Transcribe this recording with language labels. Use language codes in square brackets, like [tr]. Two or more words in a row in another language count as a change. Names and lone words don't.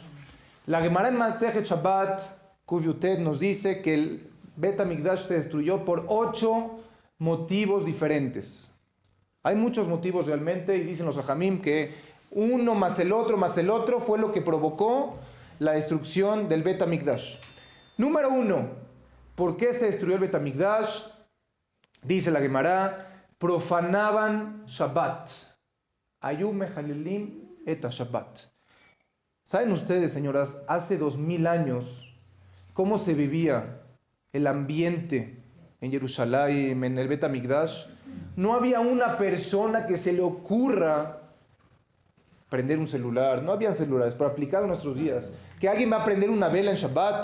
[es] La Gemara en Masejet Shabbat, [he] קוף יט, [es] nos dice que el [he] בית המקדש [es] se destruyó por 8 motivos diferentes. Hay muchos motivos realmente, y dicen los Hajamim que uno más el otro fue lo que provocó la destrucción del [he] בית המקדש. [es] Número 1, ¿por qué se destruyó el [he] בית המקדש? [es] Dice la Gemara, profanaban Shabbat. [he] איום מחללים את שבת. [es] ¿Saben ustedes, señoras, hace 2000 años cómo se vivía el ambiente en Jerusalén, en el [he] בית המקדש? [es] No había una persona que se le ocurra prender un celular. No habían celulares, pero aplicado en nuestros días. Que alguien va a prender una vela en Shabbat.